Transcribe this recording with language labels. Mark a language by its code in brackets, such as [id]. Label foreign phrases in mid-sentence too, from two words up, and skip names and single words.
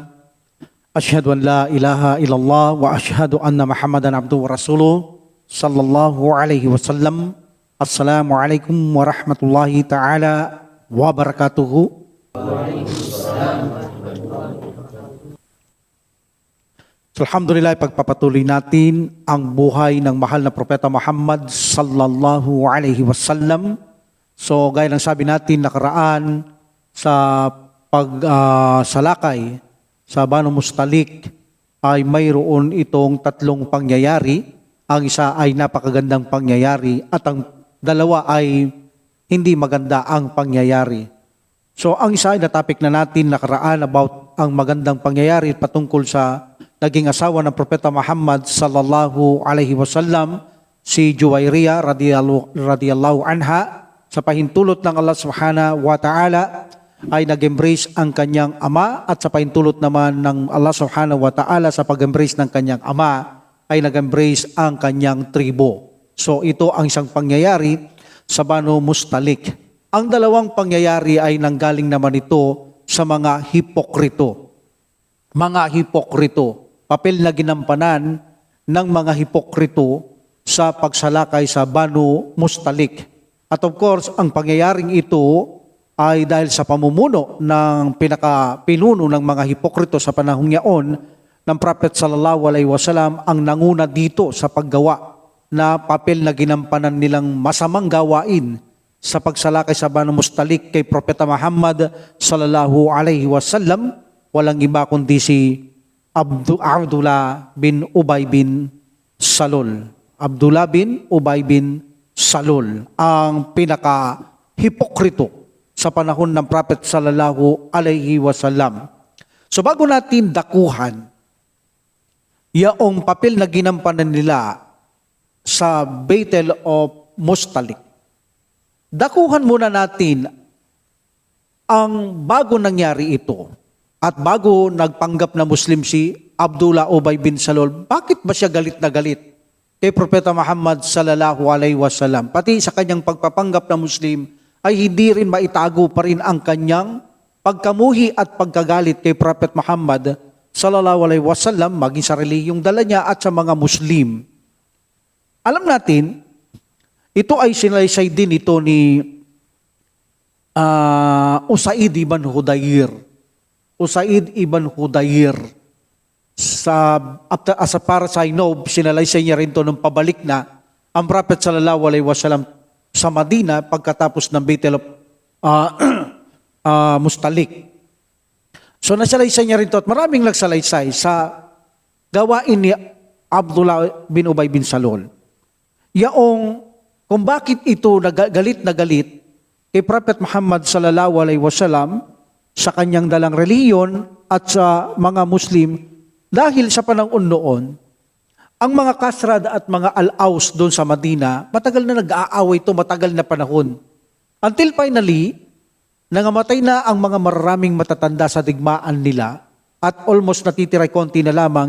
[ar] أشهد أن لا إله إلا الله وأشهد أن محمدا عبده ورسوله صلى الله عليه وسلم. السلام عليكم ورحمة الله تعالى وبركاته. [tl] Alhamdulillah, pagpapatuloy natin ang buhay ng mahal na propeta Muhammad [ar] صلى الله عليه وسلم. [tl] So gaya ng sabi natin nakaraan sa pagsalakay sa Banu Mustalik ay mayroon itong tatlong pangyayari. Ang isa ay napakagandang pangyayari at ang dalawa ay hindi maganda ang pangyayari. So ang isa ay natapik na natin nakaraan about ang magandang pangyayari patungkol sa naging asawa ng propeta Muhammad [ar] صلى الله عليه وسلم, [tl] si Juwairiya [ar] رضي الله عنها. [tl] Sa pahintulot ng Allah [ar] سبحانه وتعالى [tl] ay nag-embrace ang kanyang ama, at sa pahintulot naman ng Allah [ar] سبحانه وتعالى [tl] sa pag-embrace ng kanyang ama ay nag-embrace ang kanyang tribo. So ito ang isang pangyayari sa Banu Mustalik. Ang dalawang pangyayari ay nanggaling naman ito sa mga hipokrito. Mga hipokrito, papel na ginampanan ng mga hipokrito sa pagsalakay sa Banu Mustalik. At [en] of course, [tl] ang pangyayaring ito ay dahil sa pamumuno ng pinaka-pinuno ng mga hipokrito sa panahong yaon ng Prophet [ar] صلى الله عليه وسلم [tl] ang nanguna dito sa paggawa na papel na ginampanan nilang masamang gawain sa pagsalakay sa Banu Mustalik kay Propeta Muhammad [ar] صلى الله عليه وسلم. [tl] Walang iba kundi si Abdullah bin Ubay bin Salul. Abdullah bin Ubay bin Salul, ang pinaka-hipokrito sa panahon ng Prophet [ar] صلى الله عليه وسلم. [tl] So bago natin dakuhan yaong papel na ginampanan nila sa Battle of Mustalik, dakuhan muna natin ang bago nangyari ito at bago nagpanggap na Muslim si Abdullah Ubay bin Salul. Bakit ba siya galit na galit kay Propeta Muhammad [ar] صلى الله عليه وسلم? [tl] Pati sa kanyang pagpapanggap na Muslim ay hindi rin maitago pa rin ang kanyang pagkamuhi at pagkagalit kay Prophet Muhammad [ar] صلى الله عليه وسلم, [tl] maging sa relihiyong dala niya at sa mga Muslim. Alam natin, ito ay sinalaysay din ito ni Usaid ibn Hudayr. Usaid ibn Hudayr. [en] As far as I know, [tl] sinalaysay niya rin ito nung pabalik na ang Prophet [ar] صلى الله عليه وسلم [tl] sa Madina pagkatapos ng Battle of Mustalik. So nasalaysay niya rin ito at maraming nagsalaysay sa gawain ni Abdullah bin Ubay bin Salul. Yaong kung bakit ito galit na galit kay Prophet Muhammad [ar] صلى الله عليه وسلم [tl] sa kanyang dalang reliyon at sa mga Muslim. Dahil sa panahon noon, ang mga kasrad at mga al-Aus doon sa Madina, matagal na nag-aaway ito, matagal na panahon. [en] Until finally, [tl] nangamatay na ang mga maraming matatanda sa digmaan nila at almost natitiray konti na lamang.